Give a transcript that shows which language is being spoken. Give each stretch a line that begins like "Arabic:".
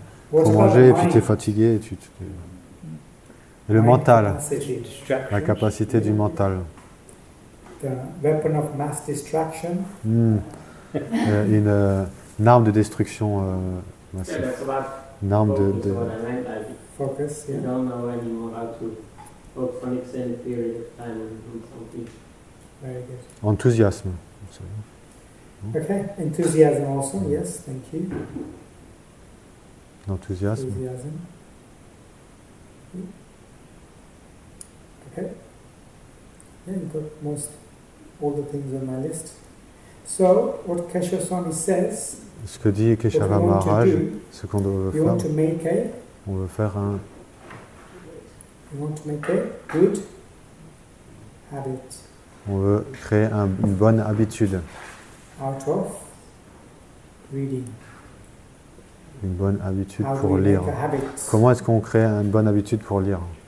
French: Trop manger et puis tu es fatigué. Et le mental, la capacité du mental.
English: The weapon of mass distraction.
French: Une arme de destruction massive. Une arme de
English: focus. You don't know anymore how to focus on extended period of time on something. Very good.
French: Enthousiasme.
English: Okay, enthusiasm also, yes, thank you.
French: L'enthousiasme.
English: Enthusiasm. Okay. Yeah, you got all the things on my list. So, what Kesha Swami says,
French: ce que dit Keshava Maharaj, ce qu'on doit faire, on veut faire un...
English: You want to make a good habit.
French: On veut créer une bonne habitude.
English: Out of reading.
French: Une bonne habitude pour lire. Comment est-ce qu'on crée une bonne habitude pour lire?